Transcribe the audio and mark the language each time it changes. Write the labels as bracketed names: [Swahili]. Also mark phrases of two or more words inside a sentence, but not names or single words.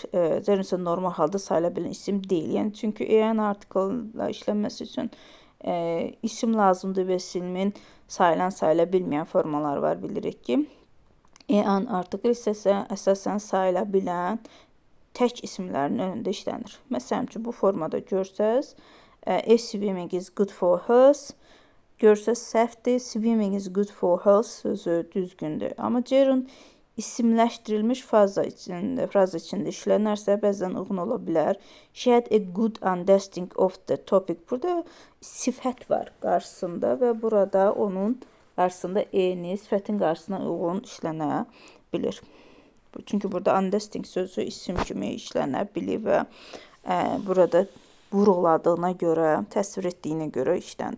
[Azerbaijani] Gerund isə normal halda sayıla bilən isim deyil. Yəni çünki en artikeli işlənməsi üçün isim lazımdır və ismin sayıla bilməyən formalar var, bilirik ki. En artikel isə əsasən sayıla bilən tək isimlərin önündə işlənir. Məsələn üçün bu formada görsəz, [English] swimming is good for health, [Azerbaijani] görsəz səhvdir, [English] swimming is good for health [Azerbaijani] sözü düzgündür. Amma gerund isimləşdirilmiş fraza içində işlənərsə bəzən uyğun ola bilər. [English] She had a good understanding of the topic. [Azerbaijani] Burada sifət var qarşısında və burada onun qarşısında sifətin qarşısına uyğun işlənə bilir. Çünki burada understanding sözü isim kimi işlənə bilir və burada vurğuladığına görə, təsvir etdiyinə görə işlənir.